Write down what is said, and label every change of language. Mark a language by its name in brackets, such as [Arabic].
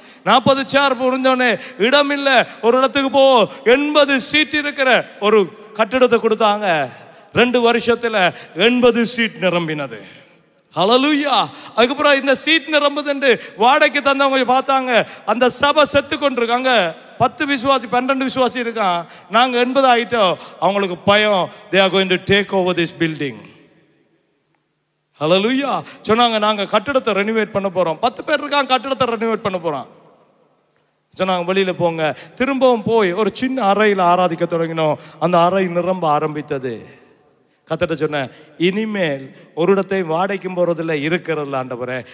[Tamil] 40 சேர் புரிஞ்சோடனே இடம் இல்லை, ஒரு இடத்துக்கு போ. 80 சீட் இருக்கிற ஒரு கட்டிடத்தை கொடுத்தாங்க. 2 வருஷத்துல 80 சீட் நிரம்பினது. ஹல்லேலூயா. அதுக்கப்புறம் இந்த சீட் நிரம்புதுன்னு வாடகைக்கு தந்தவங்க பார்த்தாங்க, அந்த சபை செத்து கொண்டிருக்காங்க. 10 விசுவாசி 12 விசுவாசி இருக்கான். நாங்க 80 ஆயிட்டோம். அவங்களுக்கு பயம். [English] they are going to take over this building. [Tamil] ஹல்லேலூயா. சொன்னாங்க, நாங்க கட்டிடத்தை ரெனிவேட் பண்ண போறோம். 10 பேர் இருக்காங்க, கட்டிடத்தை ரெனிவேட் பண்ண போறோம். சொன்னாங்க, வெளியில போங்க. திரும்பவும் போய் ஒரு சின்ன அறையில் ஆராதிக்க தொடங்கினோம். அந்த அறை நிரம்ப ஆரம்பித்தது. கத்திட்ட சொன்னேன், இனிமேல் ஒரு இடத்தை வாடகைக்கும் போறதில்ல, இருக்கிறதில்ல ஆண்டவரே.